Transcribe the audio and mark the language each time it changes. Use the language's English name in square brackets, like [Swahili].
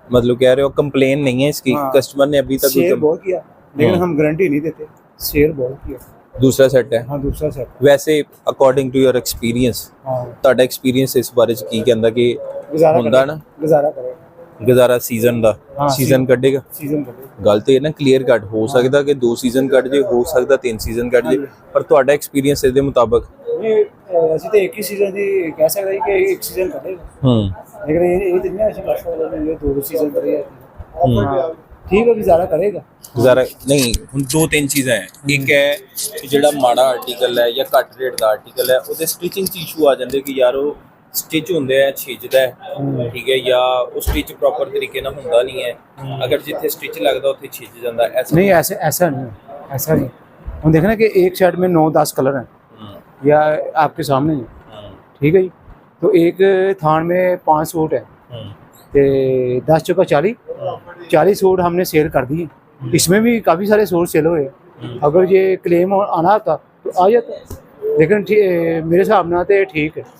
[Hindi] मतलब कह रहे हो कंप्लेन नहीं है इसकी? हाँ। कस्टमर ने अभी तक शेयर बहुत किया, लेकिन हम गारंटी नहीं देते, शेयर बहुत किया। दूसरा सेट है। हाँ दूसरा सेट, वैसे [English] according to your experience, हाँ [Punjabi] ਤੁਹਾਡਾ एक्सपीरियंस इस बारे च की कहंदा कि ਹੁੰਦਾ ना [Hindi] गुजारा करेगा, [Punjabi] ਗੁਜ਼ਾਰਾ ਸੀਜ਼ਨ ਦਾ हाँ, ਸੀਜ਼ਨ ਕੱਢੇਗਾ? [Hindi] सीजन करेगा। [Punjabi] ਗੱਲ ਤੇ ਇਹ ਨਾ ਕਲੀਅਰ ਕੱਟ ਹੋ ਸਕਦਾ ਕਿ 2 ਸੀਜ਼ਨ ਕੱਢ ਜੇ, ਹੋ ਸਕਦਾ 3 ਸੀਜ਼ਨ ਕੱਢ ਜੇ, ਪਰ ਤੁਹਾਡਾ ਐਕਸਪੀਰੀਅੰਸ ਇਹਦੇ ਮੁਤਾਬਕ [Hindi] ये ऐसे तो एक ही सीजन ही कह सकते हैं कि एक सीजन करेगा, लेकिन ये तो नहीं ऐसे कर सकते ये 2 सीजन करेगा। ठीक है, गुजारा करेगा। [Punjabi] ਗੁਜ਼ਾਰਾ ਨਹੀਂ, ਹੁਣ 2-3 ਚੀਜ਼ਾਂ ਹੈ। ਇੱਕ ਹੈ ਕਿ ਜਿਹੜਾ ਮਾੜਾ ਆਰਟੀਕਲ ਹੈ ਜਾਂ ਘੱਟ ਰੇਟ ਦਾ ਆਰਟੀਕਲ ਹੈ, ਉਹਦੇ ਸਟਿਚਿੰਗ 'ਚ ਇਸ਼ੂ ਆ ਜਾਂਦੇ ਕਿ ਯਾਰ ਉਹ ਸਟਿਚ ਹੁੰਦੇ ਆ ਛਿੱਜਦਾ ਹੈ, ਠੀਕ ਹੈ, ਜਾਂ ਉਹ ਸਟਿਚ ਪ੍ਰੋਪਰ ਤਰੀਕੇ ਨਾਲ ਹੁੰਦਾ ਨਹੀਂ ਹੈ। ਅਗਰ ਜਿੱਥੇ ਸਟਿਚ ਲੱਗਦਾ ਉੱਥੇ ਛਿੱਜ ਜਾਂਦਾ। ऐसा [Hindi] नहीं, ऐसा नहीं। हम देख रहे हैं कि एक शर्ट में 9-10 कलर हैं, या आपके सामने है, ठीक है जी। तो एक थान में 5 सूट है, तो 10 चौका 40 सूट हमने सेल कर दिए। इसमें भी काफ़ी सारे सूट सेल हुए। अगर ये क्लेम आना होता तो आ जाता, लेकिन मेरे हिसाब ना तो ठीक है।